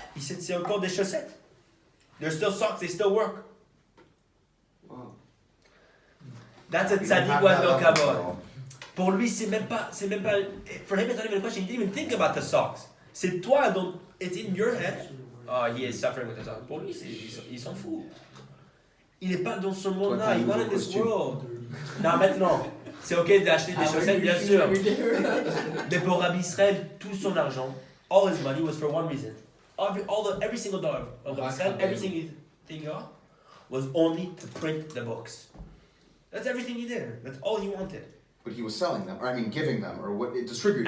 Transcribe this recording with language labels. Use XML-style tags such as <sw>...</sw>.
<en>He said,</en> <fr>"C'est encore des chaussettes.</fr> <en>They're still socks, they still work." Wow. That's a tzaddik who has no kavod.</en> <fr>Pour lui, c'est même pas,</fr> <en>for him it's not even a question, he didn't even think about the socks.</en> <fr>C'est toi, donc,</fr> <en>it's in your head. Oh, he is suffering with the socks.</en> <fr>Pour lui, il s'en fout. Il n'est pas dans ce monde-là, il est pas</fr> <en>in this world.</en> <fr>Non, maintenant, c'est ok d'acheter des chaussettes, bien sûr. Mais pour Rabbi Israel, tout son argent,</fr> <en>all his money was for one reason. Every single dollar of Rabbi Israel, every single thing he got, was only to print the books. That's everything he did. That's all he wanted. But he was selling them, or I mean giving them, or distributing</en>